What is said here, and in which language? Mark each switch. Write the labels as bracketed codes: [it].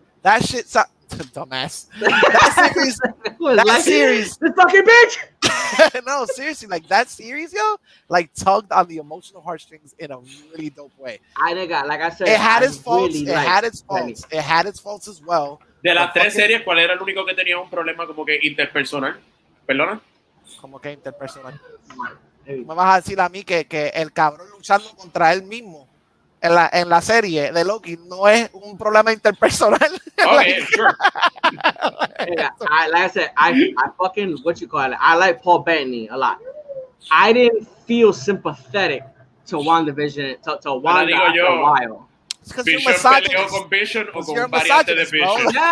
[en] that shit sounds dumbass. That series, this fucking bitch. No, seriously, like that series, yo, like tugged on the emotional heartstrings in a really dope way. Like I said, it had its faults. Really it had its faults. It had its faults as well. [es] De las tres series, ¿cuál era el único que tenía un problema como que interpersonal? ¿Perdona? Como que interpersonal. Me vas a decir a mí que el cabrón luchando contra él mismo en la serie de Loki no es un problema interpersonal. [en] Okay, sure. Yeah, like I said, I fucking, what you call it, I like Paul Bettany a lot. I didn't feel sympathetic to WandaVision, to Wanda after a while. [es] Vision peleó con Vision o con variante de Vision.